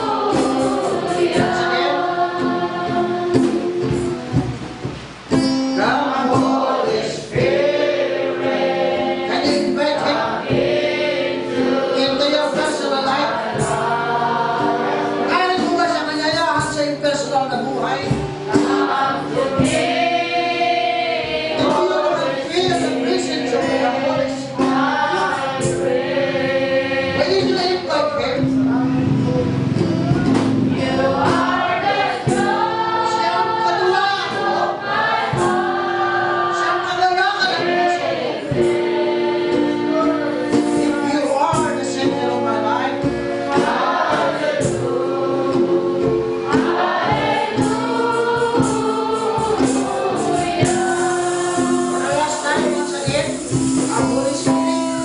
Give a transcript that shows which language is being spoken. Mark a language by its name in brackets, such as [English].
[English] Once again. Come, Holy Spirit. Can you invite Him into your personal life? [Filipino] Kaya mo ba siya kanyayahan sa iyong personal na buhay? [English] Do you feel the presence of the Holy Spirit? When you invite Him, [Filipino] siyang kadulaan mo, siyang kagalakan ng puso mo. [English] If you are the center of my life, for the last time, once again, ang Holy Spirit.